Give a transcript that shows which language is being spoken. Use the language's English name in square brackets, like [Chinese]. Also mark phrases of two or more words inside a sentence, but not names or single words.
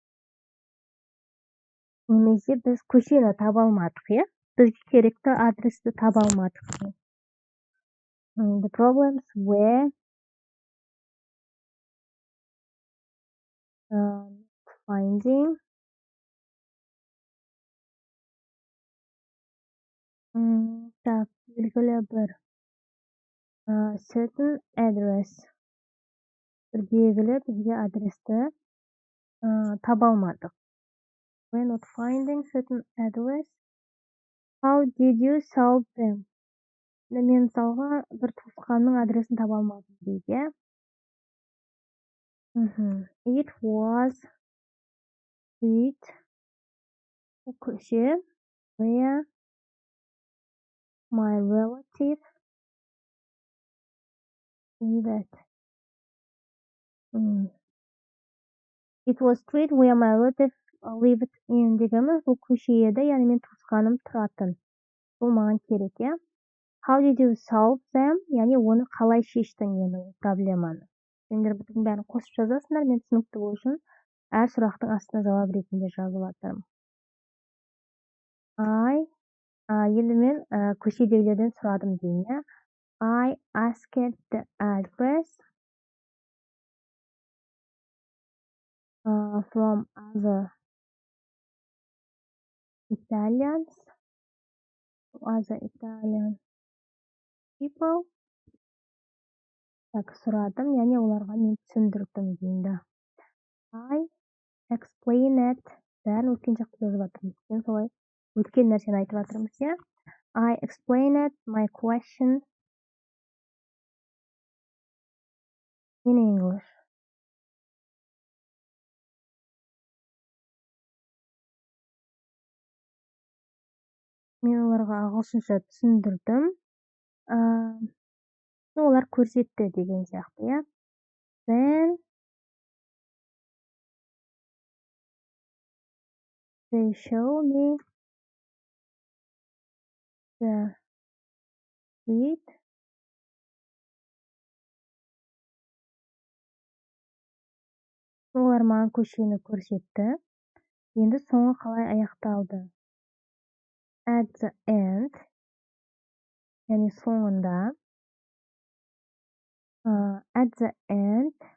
[Kazakh] Немесе біз көшені таба алмадық, бізге керекті адресті таба алмадық. [English] The problems were finding [Kazakh] так, белгілі бір [English] certain address. [Kazakh] Бір белгілі бізге адресті таба алмадық. [English] We're not finding certain address. How did you solve them? [Kazakh] Мен мысалға бір туысқанның адресін таба алмадым дейді. [English] It was street, көше, where my relative lived. It was street where my relative live it in [Kazakh] дегеніміз бұл көше еді, яғни мен туысқаным тұратын. Бұл маған керек, иә. [English] How did you solve them? [Kazakh] Яғни оны қалай шештің енді ол проблеманы. Сендер бұның бәрін қосып жазасыңдар, мен түсінікті болу үшін әр сұрақтың астына жауап ретінде жазып жатырмын. Енді мен көшедегілерден сұрадым деймін, иә. [English] I asked the address from other Italian people. [Kazakh] Так, сұрадым, яғни оларға мен түсіндірдім деймін. [English] I explained, [Kazakh] бәрін өткен жақта жазып жатырмыз. Мен солай өткен нәрсені айтып жатырмыз, иә. [English] I explained my question in English. [Kazakh] Мен оларға ағылшынша түсіндірдім. Олар көрсетті деген сияқты, иә. [English] Then they show me the street. [Kazakh] Олар маған көшені көрсетті. Енді соңы қалай аяқталды? [English] At the end, [Kazakh] яғни соңында. [English] At the end,